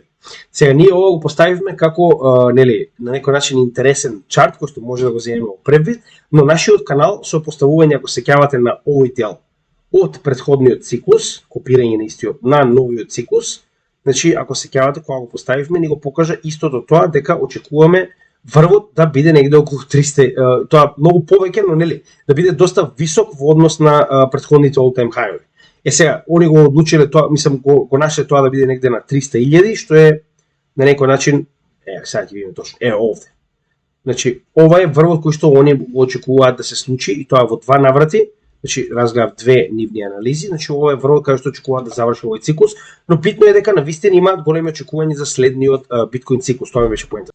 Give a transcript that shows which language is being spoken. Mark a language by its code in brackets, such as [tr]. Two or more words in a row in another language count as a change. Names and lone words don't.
[mk] Сега ние ова го поставивме како нели на некој начин интересен чарт кој што може да го земеме во предвид, но нашиот канал со поставување, ако се сеќавате на овој дел од претходниот циклус, копирање на истиот на новиот циклус, значи ако се сеќавате кога го поставивме ни го покажа истото тоа дека очекуваме врвот да биде негде околу 300, тоа многу повеќе, но нели да биде доста висок во однос на претходните [en] all-time high- [mk] ови. Сега, они го одлучиле тоа, мислам, го нашле тоа да биде негде на 300.000, што е на некој начин, сега ќе видиме точно, овде. Значи, ова е врвот кој што они го очекуваат да се случи и тоа во два наврати, значи разгледав две нивни анализи, значи ова е врвот кај што очекуваат да заврши овој циклус, но битно е дека навистина имаат големи очекувања за следниот биткоин циклус, тоа ми беше поента.